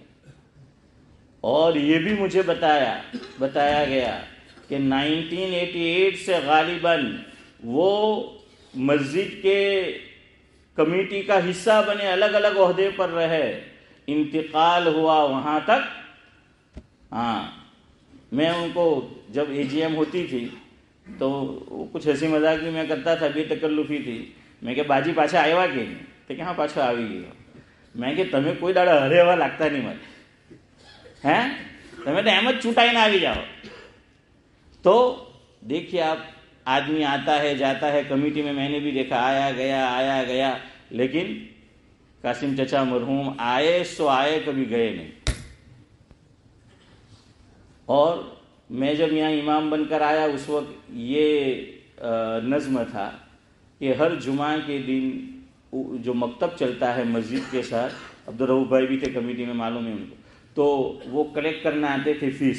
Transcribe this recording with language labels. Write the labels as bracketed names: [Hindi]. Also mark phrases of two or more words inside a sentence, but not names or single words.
[Urdu] اور یہ بھی مجھے بتایا گیا کہ 1988 سے غالباً وہ مسجد کے کمیٹی کا حصہ بنے، الگ الگ عہدے پر رہے، انتقال ہوا وہاں تک. ہاں میں ان کو جب AGM ہوتی تھی تو کچھ ہنسی مذاق بھی میں کرتا تھا، بے تکلفی تھی. [Gujarati] મેં કે બાજી પાછા આવ્યા કે નહીં؟ તો કે હા પાછો આવી ગયો. મેં કે તમે કોઈ દાડા હરે એવા લાગતા નહીં મને, હે તમે તો એમ જ છૂટાઈને આવી જાઓ. [Urdu] تو دیکھیے آپ، آدمی آتا ہے جاتا ہے کمیٹی میں نے بھی دیکھا، آیا گیا، لیکن قاسم چچا مرحوم آئے سو آئے، کبھی گئے نہیں. اور میں جب یہاں امام بن کر آیا اس وقت یہ نظم تھا کہ ہر جمعہ کے دن جو مکتب چلتا ہے مسجد کے ساتھ، عبدالرؤف بھائی بھی تھے کمیٹی میں، معلوم ہے ان کو، تو وہ کلیکٹ کرنا آتے تھے فیس.